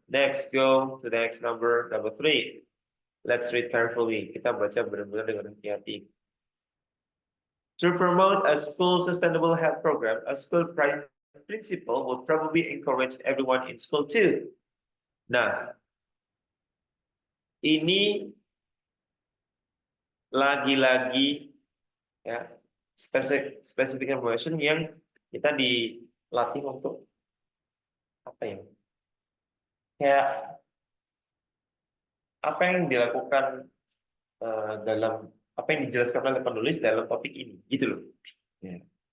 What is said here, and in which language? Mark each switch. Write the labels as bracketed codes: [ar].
[en] Next, go to the next number three. Let's read carefully. [id] Kita baca benar-benar dengan hati-hati. [en] To promote a school sustainable health program, a school principal will probably encourage everyone in school too. [id] Nah, ini lagi-lagi ya specific information yang kita dilatih untuk apa ya? Kayak apa yang dilakukan dalam apa yang dijelaskan oleh penulis dalam topik ini, gitu loh. Ya.